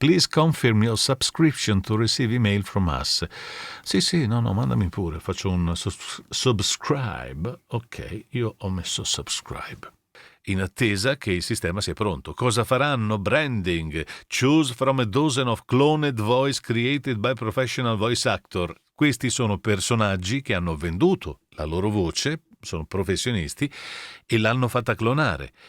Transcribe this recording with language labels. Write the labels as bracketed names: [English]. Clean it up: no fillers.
[English] Please confirm your subscription to receive email from us. [Italian] Sì, no, mandami pure. Faccio un subscribe. Ok, io ho messo subscribe. In attesa che il sistema sia pronto. Cosa faranno? Branding. [English] Choose from a dozen of cloned voice created by professional voice actor. [Italian] Questi sono personaggi che hanno venduto la loro voce, sono professionisti, e l'hanno fatta clonare.